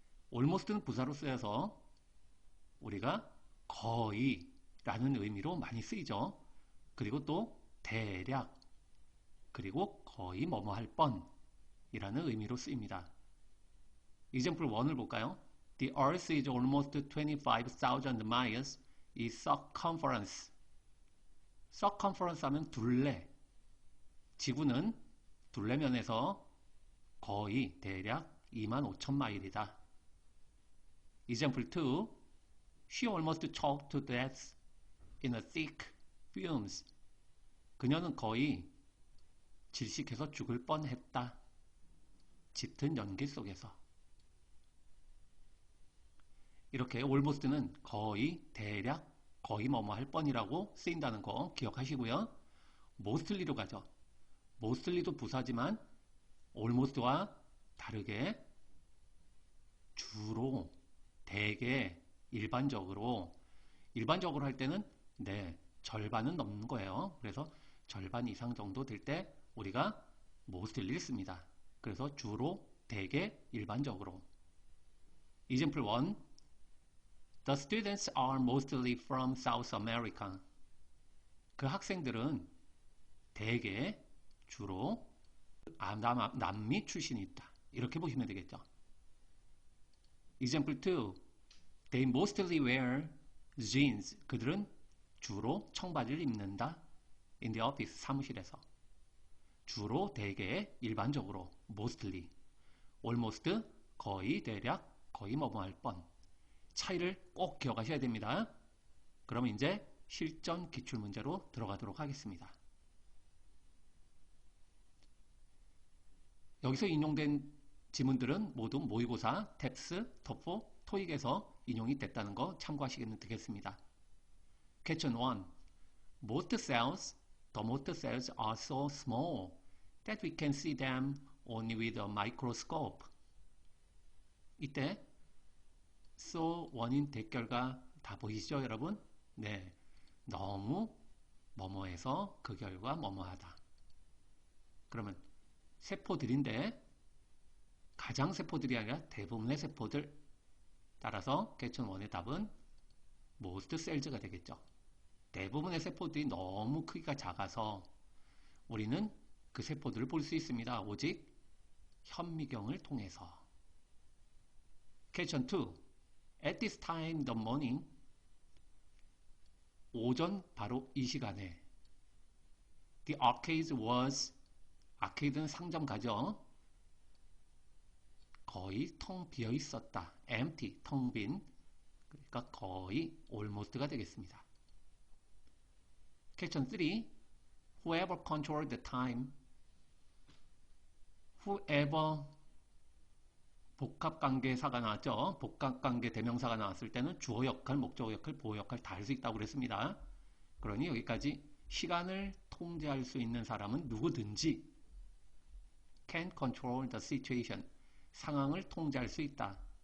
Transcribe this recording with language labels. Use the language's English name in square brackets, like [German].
[Korean] almost는 부사로 쓰여서 우리가 거의 라는 의미로 많이 쓰이죠. 그리고 또 대략, 그리고 거의 뭐뭐 할 뻔 이라는 의미로 쓰입니다. example 1을 볼까요? [English] The earth is almost 25,000 miles in circumference. [Korean] circumference 하면 둘레. 지구는 둘레면에서 거의 대략 25,000마일이다. [English] example 2 She almost choked to death in a thick fumes. [Korean] 그녀는 거의 질식해서 죽을 뻔했다. 짙은 연기 속에서. 이렇게 almost는 거의, 대략, 거의 뭐뭐 할 뻔이라고 쓰인다는 거 기억하시고요. mostly로 가죠. mostly도 부사지만 almost와 다르게 주로, 대개, 일반적으로 할 때는 절반은 넘는 거예요. 그래서 절반 이상 정도 될 때 우리가 mostly를 씁니다. 그래서 주로, 대개, 일반적으로. [English] example 1 The students are mostly from South America. [Korean] 그 학생들은 대개, 주로 남미 출신이 있다. 이렇게 보시면 되겠죠. [English] example 2 They mostly wear jeans. [Korean] 그들은 주로 청바지를 입는다. [English] in the office, 사무실에서. [Korean] 주로, 대개, 일반적으로, mostly. almost, 거의, 대략, 거의 뭐뭐 할 뻔. 차이를 꼭 기억하셔야 됩니다. 그럼 이제 실전 기출문제로 들어가도록 하겠습니다. 여기서 인용된 지문들은 모두 모의고사, 탭스, 토플, 토익에서 인용이 됐다는 거 참고하시면 되겠습니다. [English] Question 1. Most cells, the most cells are so small that we can see them only with a microscope. [Korean] 이때 so 원인 대결과 다 보이시죠, 여러분? 네, 너무 뭐뭐해서 그 결과 뭐뭐하다. 그러면 세포들인데 가장 세포들이 아니라 대부분의 세포들. 따라서 퀘스천 1의 답은 most cells가 되겠죠. 대부분의 세포들이 너무 크기가 작아서 우리는 그 세포들을 볼 수 있습니다. 오직 현미경을 통해서. 퀘스천 2. [English] At this time in the morning, [Korean] 오전 바로 이 시간에 [English] The arcade was, [Korean] 아케이드는 상점가죠. 거의 텅 비어 있었다. empty, 텅 빈. 그러니까 거의 almost가 되겠습니다. 퀘스천 3. [English] Whoever controlled the time, whoever [Korean] 복합관계사가 나왔죠. 복합관계 대명사가 나왔을 때는 주어 역할, 목적어 역할, 보호 역할 다 할 수 있다고 그랬습니다. 그러니 여기까지 시간을 통제할 수 있는 사람은 누구든지 [English] can control the situation, [Korean] 상황을 통제할 수 있다.